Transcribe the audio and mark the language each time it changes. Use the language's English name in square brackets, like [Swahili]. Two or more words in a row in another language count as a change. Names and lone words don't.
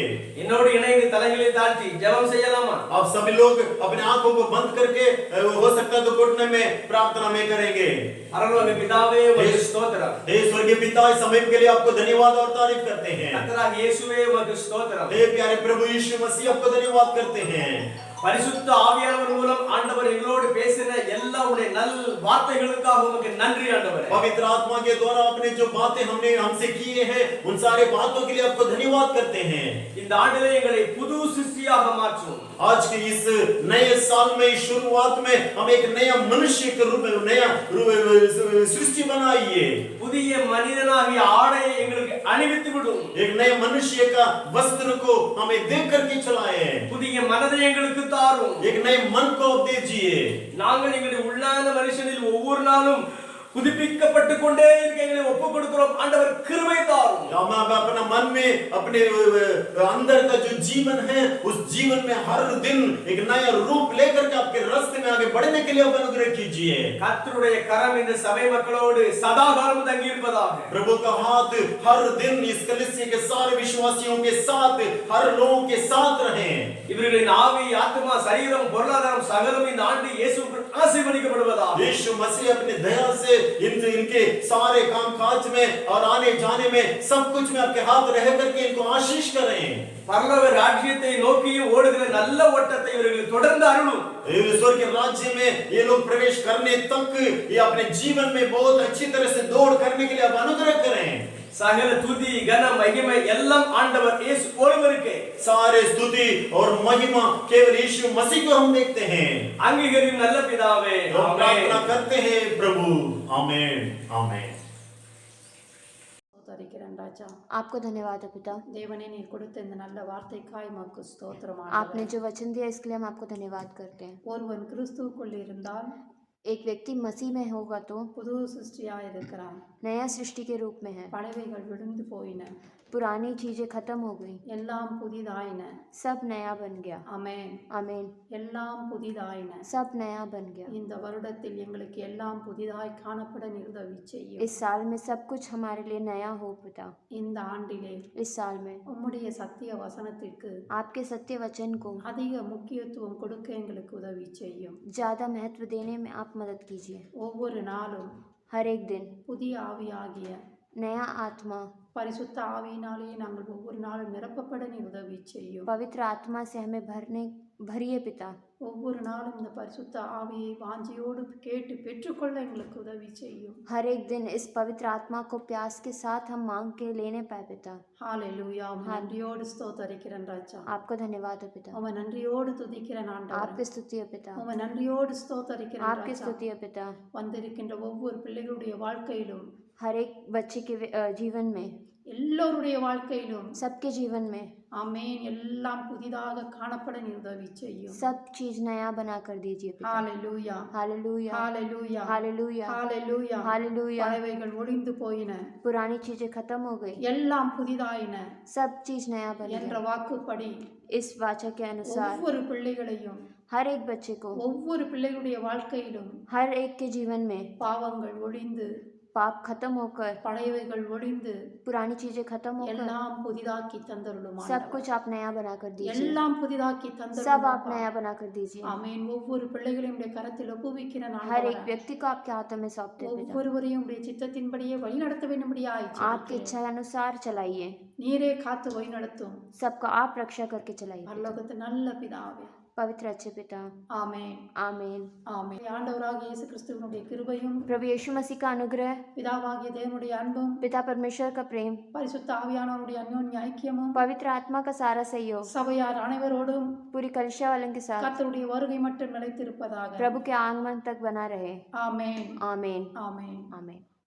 [Tamil] என்னோடு இணைந்து தலைகளை தாழ்த்தி ஜெபம் செய்யலாமா? [Hindi] आप सभी लोग अपने आंखों को बंद करके हो सकता है तो घुटने में प्रार्थना में करेंगे. [Tamil] பரலோக பிதாவே உமக்கு ஸ்தோத்திரம். [Hindi] हे स्वर्गीय पिता इस समय के लिए आपको धन्यवाद और तारीफ करते हैं. [Tamil] கர்த்தராகிய இயேசுவே உமக்கு ஸ்தோத்திரம். [Hindi] हे प्यारे प्रभु यीशु मसीह आपको धन्यवाद करते हैं. [Tamil] பரிசுத்த ஆவியானவர் மூலம் ஆண்டவர் எங்களோடு பேசின எல்லா உடைய நல் வார்த்தைகளுக்காக உமக்கு நன்றி ஆண்டவரே. [Hindi] पवित्र आत्मा के द्वारा आपने जो बातें हमने हमसे किए हैं उन सारे बातों के लिए आपको धन्यवाद करते हैं. [Tamil] இந்த ஆண்டிலே எங்களை புது சிருஷ்டியாக மாற்றும். [Hindi] आज के इस नए साल में शुरुआत में हम एक नया मनुष्य के रूप में नया सृष्टि बनाइए. [Tamil] புதிய மனிதனாகிய ஆடையை எங்களுக்கு அணிவித்து விடும். [Hindi] एक नए मनुष्य का वस्त्र को हमें देख करके चलाएं. [Tamil] புதிய மனதை எங்களுக்கு தாரும். [Hindi] एक नए मन को आप दीजिए. [Tamil] நாங்கள் எங்களுடைய உள்ளான மனுஷனில் ஒவ்வொரு நாளும் புதுப்பிக்கப்பட்டு கொண்டே இருக்க எங்களை ஒப்புக் கொடுக்கிறோம். ஆண்டவர் கிருபை தாரும். [Hindi] हम अपना मन में अपने अंदर का जो जीवन है उस जीवन में हर दिन एक नया रूप लेकर के आपके रास्ते में आगे बढ़ने के लिए आप अनुग्रह कीजिए. [Tamil] கர்த்தருடைய கரம் இந்த சபை மக்களோடு சதாகாலம் தங்கி இருப்பதாக. [Hindi] प्रभु का हाथ हर दिन इस कलीसिया के सारे विश्वासियों के साथ हर लोगों के साथ रहे. [Tamil] இவர்களின் ஆவி ஆத்மா சரீரம் பொருளாதாரம் சகலம் இந்த ஆண்டு இயேசுவுக்குள் ஆசீர்வதிக்கப்படுவதாக. [Hindi] यीशु मसीह अपनी दया से इनके सारे कामकाज में और आने जाने में सब कुछ में आपके हाथ रह करके इनको आशीष करें. [Tamil] பரலோக ராஜ்யத்தை நோக்கி ஓடுகிற நல்ல ஓட்டத்தை இவர்கள் தொடர்ந்து அருளும். [Hindi] स्वर्ग के राज्य में ये लोग प्रवेश करने तक ये अपने जीवन में बहुत अच्छी तरह से दौड़ करने के लिए आप अनुग्रह करें. [Tamil] சகல துதி கன மகிமை எல்லாம் ஆண்டவர் இயேசு ஒருவருக்கே. [Hindi] सारे स्तुति और महिमा केवल यीशु मसीह को हम देखते हैं. [Tamil] அங்கீகரியும் நல்ல பிதாவே [Hindi] हम [Tamil] ஆமென். [Hindi] प्रार्थना करते हैं प्रभु. आमेन आमेन. [Tamil] ஸ்தோத்தரிக்கிறேன் ராஜா. [Hindi] आपको धन्यवाद है पिता. [Tamil] தேவனே நீர் கொடுத்த இந்த நல்ல வார்த்தைக்காய் உமக்கு ஸ்தோத்திரம் [Hindi] आपने [Tamil] ஆண்டவரே. [Hindi] जो वचन दिया इसके लिए हम आपको धन्यवाद करते हैं. [Tamil] ஒருவன் கிறிஸ்துவுக்குள் இருந்தால் [Hindi] एक व्यक्ति मसीह में होगा तो [Tamil] புது சிருஷ்டியாய் இருக்கிறான். [Hindi] नया सृष्टि के रूप में है. [Tamil] பழையவைகள் விழுந்து போயின, [Hindi] पुरानी चीजें खत्म हो गई, [Tamil] எல்லாம் புதிதாயின. [Hindi] सब नया बन गया. [Tamil] ஆமென். [Hindi] आमीन. [Tamil] எல்லாம் புதிதாயின. [Hindi] सब नया बन गया. [Tamil] இந்த வருடத்தில் எங்களுக்கு எல்லாம் புதிதாய் காணப்பட நீர் உதவி செய்யும். [Hindi] इस साल में सब कुछ हमारे लिए नया हो पिता. [Tamil] இந்த ஆண்டிலே [Hindi] इस साल में [Tamil] உம்முடைய சத்திய வசனத்திற்கு [Hindi] आपके सत्य वचन को [Tamil] அதிக முக்கியத்துவம் கொடுக்க எங்களுக்கு உதவி செய்யும். [Hindi] ज़्यादा महत्व देने में आप मदद कीजिए. [Tamil] ஒவ்வொரு நாளும் [Hindi] हर एक दिन [Tamil] புதிய ஆவியாகிய [Hindi] नया आत्मा, [Tamil] பரிசுத்த ஆவியினாலே நாங்கள் ஒவ்வொரு நாளும் நிரப்பப்பட நீர் உதவி செய்யும். [Hindi] पवित्र आत्मा से हमें भरने भरिए पिता। [Tamil] ஒவ்வொரு நாளும் இந்த பரிசுத்த ஆவியை வாஞ்சியோடு கேட்டு பெற்றுக்கொள்ள எங்களுக்கு உதவி செய்யும். [Hindi] हर एक दिन इस पवित्र आत्मा को प्यास के साथ हम मांग के लेने पाए पिता। [Tamil] ஹalleluயா. உம்மை நன்றியோடு ஸ்தோத்தரிக்கிறேன் ராஜா. [Hindi] आपको धन्यवाद हो पिता। [Tamil] உம்மை நன்றியோடு துதிக்கிறேன் ஆண்டவரே. [Hindi] आपकी स्तुति है पिता। [Tamil] உம்மை நன்றியோடு ஸ்தோத்தரிக்கிறேன் [Hindi] आपकी [Tamil] ராஜா. [Hindi] स्तुति है पिता। [Tamil] வந்திருக்கின்ற ஒவ்வொரு பிள்ளைகளுடைய வாழ்க்கையிலும் [Hindi] हर एक बच्चे के जीवन में, [Tamil] எல்லோருடைய வாழ்க்கையிலும் [Hindi] सबके जीवन में [Tamil] ஆமென் எல்லாம் புதிதாக காணப்பட நீர் உதவி செய்யும். [Hindi] सब चीज नया बना कर दीजिए पिता। [Tamil] ஹalleluya. [Hindi] हालेलुया [Tamil] ஹalleluya. [Hindi] हालेलुया [Tamil] ஹalleluya. [Hindi] हालेलुया। [Tamil] பறவைகள் ஒளிந்து போயின, [Hindi] पुरानी चीजें खत्म हो गई, [Tamil] எல்லாம் புதிதாயின [Hindi] सब चीज नया बन [Tamil] என்ற [Hindi] गया। [Tamil] வாக்குப்படி [Hindi] इस वाचा के अनुसार [Tamil] ஒவ்வொரு பிள்ளைகளையும் [Hindi] हर एक बच्चे को, [Tamil] ஒவ்வொரு பிள்ளைகளுடைய வாழ்க்கையிலும் [Hindi] हर एक के जीवन में [Tamil] பாவங்கள் ஒளிந்து [Hindi] पाप खत्म होकर, [Tamil] பழையவைகள் ஒளிந்து [Hindi] पुरानी चीजें खत्म होकर [Tamil] எல்லாம் புதிதாக்கி தந்தருளும் [Hindi] सब कुछ आप नया बना कर दीजिए। [Tamil] எல்லாம் புதிதாக்கி [Hindi] सब [Tamil] தந்தருளும் [Hindi] आप नया बना कर दीजिए। [Tamil] ஆமென். ஒவ்வொரு பிள்ளைகளையும் உடைய கரத்தில் ஒப்புவிக்கிற [Hindi] हर एक व्यक्ति को आपके हाथों में सौंपते हैं पिता। [Tamil] ஒவ்வொருவரையும் உடைய சித்தத்தின்படியே வழிநடத்த வேண்டும்படியாய் [Hindi] आपकी इच्छा अनुसार चलाइए, [Tamil] நீரே காத்து வழிநடத்தும் [Hindi] सबका आप रक्षा करके चलाइए। [Tamil] பரலோகத்து நல்ல பிதாவே. [Hindi] पवित्र अच्छे पिता, [Tamil] ஆமென். [Hindi] आमीन। [Tamil] ஆமென். ஆண்டவராகிய இயேசு கிறிஸ்துவினுடைய கிருபையும் [Hindi] प्रभु यीशु मसीह का अनुग्रह, [Tamil] பிதாவாகிய தேவனுடைய அன்பும் [Hindi] पिता परमेश्वर का प्रेम, [Tamil] பரிசுத்த ஆவியானவருடைய அந்யோன்ய ஐக்கியமும் [Hindi] पवित्र आत्मा का सारा सहयोग [Tamil] சபையார் அனைவரோடும் [Hindi] पूरी कलिसिया वालों के साथ [Tamil] கர்த்தருடைய வருகை மட்டும் நிலைத்திருப்பதாக. [Hindi] प्रभु के आगमन तक बना रहे। [Tamil] ஆமென். [Hindi] आमीन [Tamil] ஆமென். [Hindi] आमीन।